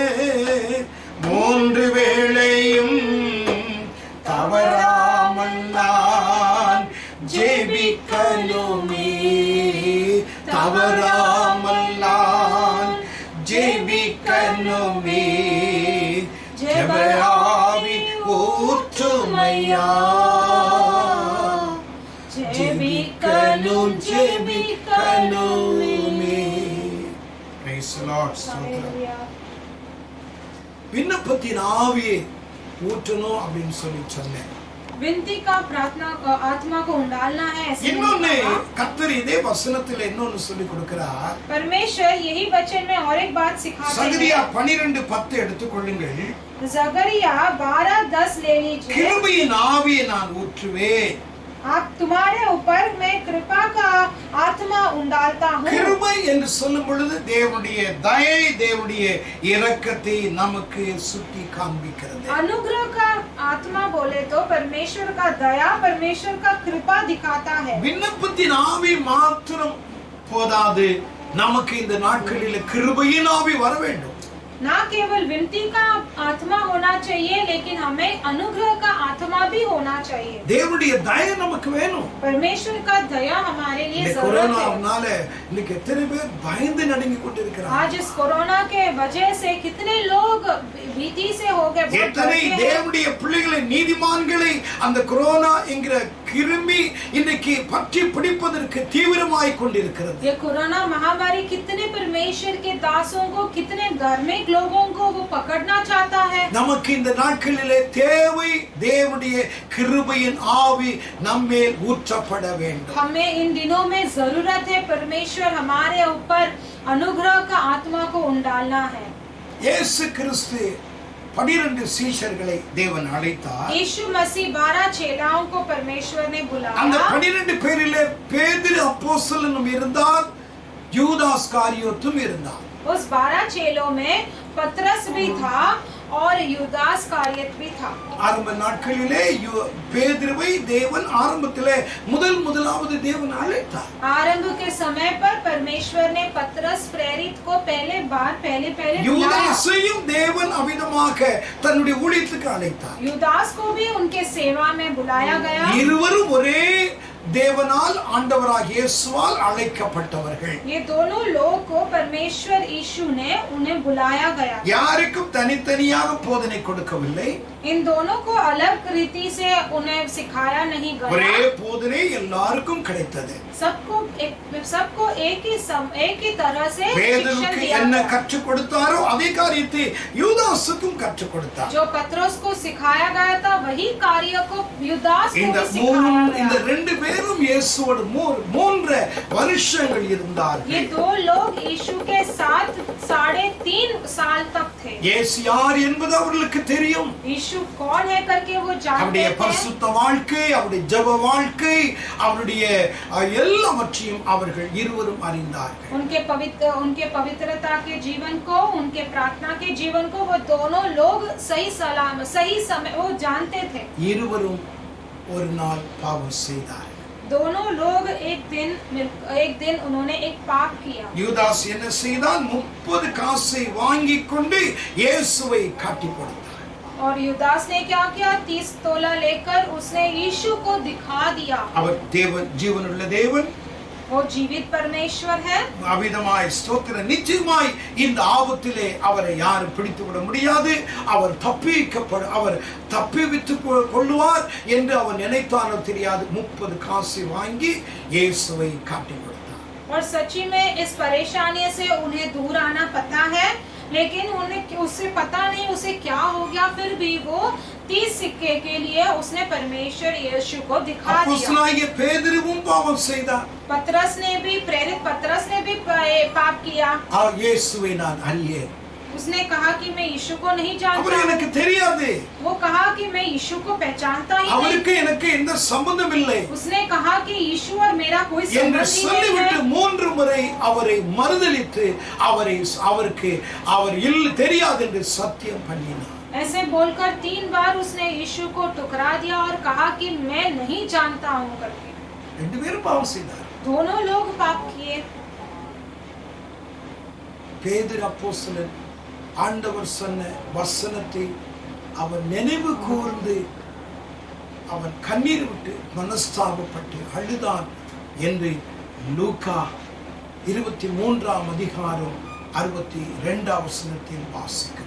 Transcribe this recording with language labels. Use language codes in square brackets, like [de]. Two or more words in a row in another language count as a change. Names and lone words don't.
[ta] 3 வேளையும் தவறாமல் நான் ஜெபிக்கணுமே தவறாமல் நான் ஜெபிக்கணுமே ஜெப ஆவி ஊற்றுமையா ஜெபிக்கணும் ஜெபிக்கணுமே [en] Praise the Lord. [ta] விண்ணப்பத்தின் ஆவியை ஊற்றணும் அப்படின்னு சொல்லி சொன்னேன். [hi] विनती का प्रार्थना का आत्मा को उंडालना है ऐसे [ta] இன்னொன்னு கர்த்தர் இதே வசனத்துல இன்னொன்னு சொல்லி கொடுக்கிறார். [hi] परमेश्वर यही वचन में और एक बात सिखाते हैं। [ta] சகரியா 12:10 எடுத்துக்கொள்ளுங்கள். [hi] जकरिया 12:10 ले लीजिए। [ta] கிருபையின் ஆவியை நான் ஊற்றுவேன். [hi] आप तुम्हारे ऊपर मैं कृपा का आत्मा उंडालता हूँ। [ta] கிருபை என்று சொல்லும் பொழுது தேவனுடைய தயை தேவனுடைய இரக்கத்தை நமக்கு சுட்டி காண்பிக்கிறது. [hi] अनुग्रह का आत्मा बोले तो परमेश्वर का दया परमेश्वर का कृपा दिखाता है। [ta] விண்ணப்பத்தின் ஆவி மாத்திரம் போதாது, நமக்கு இந்த நாட்களில் கிருபையின் ஆவி வர வேண்டும். [hi] ना केवल विनती का आत्मा होना चाहिए लेकिन हमें अनुग्रह का आत्मा भी होना चाहिए। [ta] தேவனுடைய தயை நமக்கு வேணும். [hi] परमेश्वर का दया हमारे लिए [ta] இந்த [hi] जरूरत है। [ta] கொரோனானால இன்னைக்கு எத்தனை பேர் பயந்து நடுங்கி கொண்டிருக்கிறாங்க. [hi] आज इस कोरोना के वजह से कितने लोग भीति से हो गए, बहुत [ta] எத்தனை [hi] डरते हैं। [ta] தேவனுடைய பிள்ளைகளை நீதிமான்களை அந்த கொரோனா என்கிற கிருமி இன்னைக்கு பற்றி பிடிப்பதற்கு தீவிரமாய் கொண்டிருக்கிறது. [hi] ये कोरोना महामारी कितने परमेश्वर के दासों को कितने धार्मिक लोगों को वो पकड़ना चाहता है। [ta] நமக்கு இந்த நாட்களிலே தேவை தேவனுடைய கிருபையின் ஆவி நம்மேல் ஊற்றப்பட வேண்டும். [hi] हमें इन दिनों में जरूरत है परमेश्वर हमारे ऊपर अनुग्रह का आत्मा को उंडालना है। [ta] இயேசு கிறிஸ்து 12 சீஷர்களை தேவன் அழைத்தார். [hi] यीशु मसीह 12 चेलाओं को परमेश्वर ने [ta] அந்த [hi] बुलाया। [ta] 12 பேரிலே பேதுரு அப்போஸ்தலனும் இருந்தார், யூதாஸ் காரியோத்தும் இருந்தார். [hi] उस 12 चेलों में पतरस भी था और यूदास कारियत भी था। [ta] ஆரம்ப நாட்களிலே பேதுருவை தேவன் ஆரம்பத்திலே முதலாவது தேவன் அழைத்தார். [hi] आरंभ के समय पर परमेश्वर ने पतरस प्रेरित को पहले बुलाया। [ta] யூதாசையும் தேவன் அவிதமாக தன்னுடைய ஊழியத்துக்கு அழைத்தார். [hi] यूदास को भी उनके सेवा में बुलाया गया। [ta] இருவரும் ஒரே தேவனால் ஆண்டவராகிய இயேசுவால் அழைக்கப்பட்டவர்கள். [hi] ये दोनों लोग को परमेश्वर यीशु ने उन्हें बुलाया गया। [ta] யாருக்கும் தனித்தனியாக போதனை கொடுக்கவில்லை. [hi] इन दोनों को अलग रीति से उन्हें सिखाया नहीं गया। [ta] ஒரே போதனை எல்லாருக்கும் கிடைத்தது. [hi] सबको एक ही तरह से शिक्षण [ta] பேதுருக்கு [hi] दिया [ta] என்ன [hi] गया। [ta] கற்றுக் கொடுத்தாரோ அதே காரியத்தை யூதாசுக்கும் கற்றுக் கொடுத்தார். [hi] जो पतरस को सिखाया गया था वही कार्य को यूदास को भी सिखाया [ta] இந்த [hi] गया। [ta] ரெண்டு பேரும் இயேசுவோடு 3 வருஷங்கள் இருந்தார்கள். [hi] ये दो लोग यीशु के साथ 3.5 साल तक थे। [ta] இயேசு யார் என்பது அவர்களுக்கு தெரியும். [hi] यीशु कौन है करके वो जानते [ta] அவருடைய [hi] थे। [ta] பரிசுத்த வாழ்க்கை, அவருடைய ஜெப வாழ்க்கை, அவருடைய எல்லாவற்றையும் அவர்கள் இருவரும் அறிந்தார்கள். [hi] उनके पवित्रता के जीवन को, उनके प्रार्थना के जीवन को वो दोनों लोग सही समय वो जानते थे। [ta] இருவரும் ஒரு நாள் பாவம் செய்தார்கள். [hi] दोनों लोग एक दिन उन्होंने एक पाप किया। [ta] யூதாஸ் என்ன செய்தான்? 30 காசை வாங்கி கொண்டு இயேசுவை காட்டி கொடுத்தார். [hi] और यूदास ने क्या किया? 30 तोला लेकर उसने यीशु को दिखा दिया। [ta] அவர் தேவன், ஜீவனுள்ள தேவன், [hi] वो जीवित परमेश्वर है। [ta] அவிதமாய் ஸ்தோத்திரம். நிச்சயமாய் இந்த ஆபத்திலே அவரை யாரும் பிடித்து விட முடியாது. அவர் தப்பிவித்து கொள்ளுவார் என்று அவர் நினைத்தாரோ தெரியாது. 30 காசை வாங்கி இயேசுவை காட்டி கொடுத்தார். [hi] और सच्ची में इस परेशानी से उन्हें दूर आना पता है, लेकिन उसे पता नहीं उसे क्या हो गया। फिर भी वो 30 सिक्के के लिए उसने परमेश्वर यीशु को दिखा दिया। [ta] அப்போஸ்தலனாகிய பேதுருவும் பாவம் செய்தார். [hi] प्रेरित पतरस ने भी पाप किया। [ta] இயேசுவை நான் அறியேன். [hi] उसने कहा कि मैं यीशु को नहीं [ta] அவர் [hi] जानता। [ta] எனக்கு தெரியாது. [hi] वो कहा कि मैं यीशु को पहचानता ही नहीं। [ta] அவருக்கு எனக்கு எந்த சம்பந்தம் இல்லை [hi] उसने कहा कि यीशु और मेरा कोई [ta] என்று [hi] संबंध ही नहीं [ta] சொல்லிவிட்டு [hi] है। [ta] 3 முறை அவரை மறுதலித்து அவருக்கு தெரியாது என்று சத்தியம் பண்ணினார். [hi] ऐसे बोलकर 3 बार उसने यीशु को ठुकरा दिया और कहा कि मैं नहीं जानता हूँ करके। [ta] 2 பேரும் பாவம் செய்தார். [hi] दोनों लोग पाप किए। [ta] பேதுரு அப்போஸ்தலன் ஆண்டவர் சொன்ன வசனத்தை அவன் நினைவு கூர்ந்து அவன் கண்ணீர் விட்டு மனஸ்தாபப்பட்டு அழுதான் என்று லூக்கா 23ஆம் அதிகாரம் 62ஆம் வசனத்தில் வாசிக்கிறோம்.